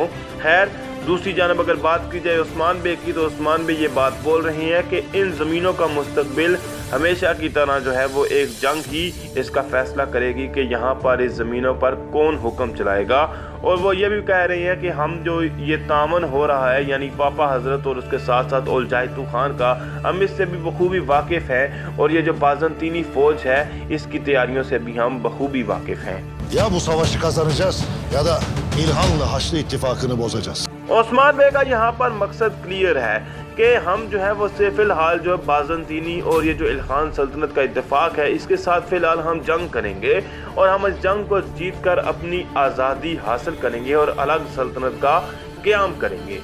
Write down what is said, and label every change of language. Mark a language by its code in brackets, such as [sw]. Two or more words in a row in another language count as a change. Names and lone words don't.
[hi] खैर, दूसरी जानब अगर बात की जाए उस्मान बे की, तो उस्मान बे ये बात बोल रहे हैं कि इन ज़मीनों का मुस्तकबिल हमेशा की तरह जो है वो एक जंग ही इसका फ़ैसला करेगी कि यहाँ पर इस ज़मीनों पर कौन हुक्म चलाएगा। और वो ये भी कह रही हैं कि हम जो ये तामन हो रहा है, यानी पापा हज़रत और उसके साथ साथ ओलजाइतू खान का, हम इससे भी बखूबी वाकिफ़ हैं और ये जो बाज़ंतीनी फ़ौज है इसकी तैयारियों से भी हम बखूबी वाकिफ़ हैं। [tr] Ya bu savaşı kazanacağız ya da İlhan'la Haçlı ittifakını bozacağız. [hi] उस्मान बे का यहाँ पर मकसद क्लियर है कि हम जो है वो से फ़िलहाल जो बाज़ंतीनी और ये जो इल्खान सल्तनत का इत्तेफाक है इसके साथ फ़िलहाल हम जंग करेंगे और हम इस जंग को जीत कर अपनी आज़ादी हासिल करेंगे और अलग सल्तनत का क़याम करेंगे।